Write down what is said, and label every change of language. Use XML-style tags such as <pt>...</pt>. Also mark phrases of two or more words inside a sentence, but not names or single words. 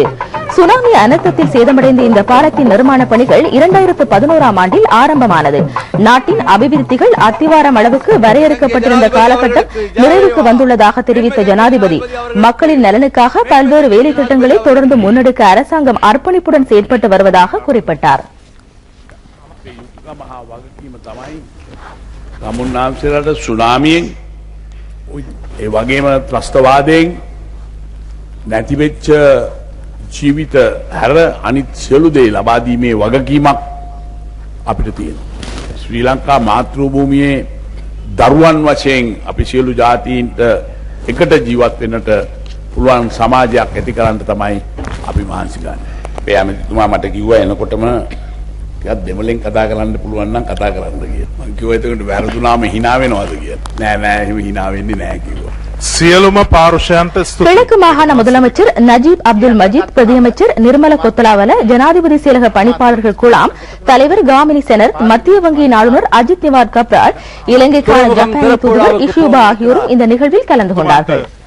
<ta>சுனாமி அனர்த்தத்தில் சேதமடைந்த இந்த பாலத்தின் நிர்மாண பணிகள் 2011ஆம் ஆண்டில் ஆரம்பமானது. நாட்டின் அபிவிருத்திகள் அத்திவாரம் அளவுக்கு வரையறுக்கப்பட்டிருந்த காலகட்டம் நிறைவுக்கு வந்துள்ளதாக தெரிவித்த ஜனாதிபதி, மக்களின் நலனுக்காக பல்வேறு வேலை திட்டங்களை தொடர்ந்து முன்னெடுக்க அரசாங்கம் அர்ப்பணிப்புடன் செயல்பட்டு வருவதாக குறிப்பிட்டார்.</ta> <si>ජීවිත හැර අනිත් සියලු දේ ලබා දීමේ වගකීමක් අපිට තියෙනවා. ශ්‍රී ලංකා මාතෘභූමියේ දරුවන් වශයෙන් අපි සියලු ජාතීන්ට එකට ජීවත් වෙන්නට පුළුවන් සමාජයක් ඇති කරන්න තමයි අපි මහන්සි ගන්නේ. මේ ඇමතිතුමා මට කිව්වා එනකොටම ටිකක් දෙමළෙන් කතා කරන්න පුළුවන් නම් කතා කරන්න කියලා. මම කිව්වා එතකොට වැරදුනාම hina වෙනවද කියලා. නෑ එහෙම hina වෙන්නේ නෑ කිව්වා.</si> <ta>கிழக்கு மாகாண முதலமைச்சர் நஜீப் அப்துல் மஜீத், பிரதியமைச்சர் நிர்மல கொத்தலாவல, ஜனாதிபதி செயலக பணிப்பாளர்கள் குழாம், தலைவர் காமினி செனர், மத்திய வங்கியின் ஆளுநர் அஜித் நிவார் கப்ரால், இலங்கைக்கான ஜப்பானிய தூதுவர் இஷூபா ஆகியோரும் இந்த நிகழ்வில் கலந்து கொண்டார்கள்.</ta>